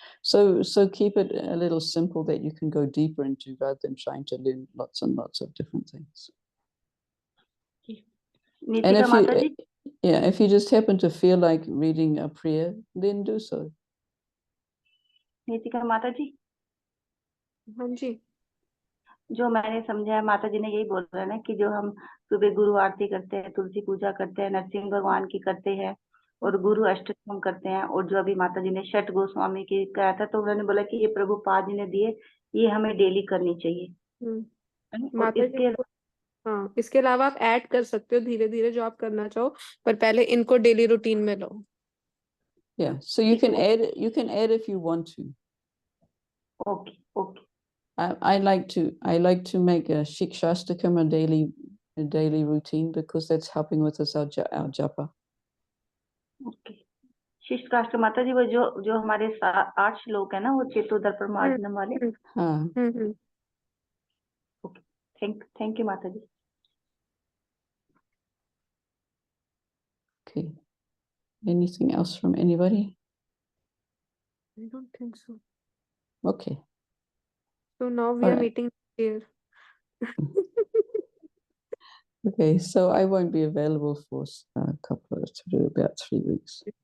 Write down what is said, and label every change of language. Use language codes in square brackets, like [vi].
[en] So keep it a little simple that you can go deeper into rather than trying to learn lots and lots of different things. And if you just happen to feel like reading a prayer, then do so. [hi] Nitika माता जी, हाँ जी, जो मैंने समझा है माता जी ने यही बोला ना कि जो हम सुबह गुरु आरती करते हैं, तुलसी पूजा करते हैं, नरसिंह भगवान की करते हैं और गुरु अष्टकम करते हैं, और जो अभी माता जी ने षट गोस्वामी की कहा था, तो उन्होंने बोला कि ये प्रभुपाद जी ने दिए, ये हमें डेली करनी चाहिए। माता जी हाँ, इसके अलावा आप ऐड कर सकते हो धीरे धीरे जो आप करना चाहो, पर पहले इनको डेली रूटीन में लो। [en] Yeah, so you can add if you want to. Okay. I like to make a Shikshastakam a daily routine because that's helping with us our japa. Okay. [hi] शिष्टाष्ट माता जी, वो जो हमारे 8 श्लोक है ना, वो चेतोदर्पण मार्जनम वाले। हाँ। [en] Okay. Thank you माता जी। Okay. Anything else from anybody? I don't think so. Okay. So now we are meeting here. Okay, so I won't be available for about 3 weeks.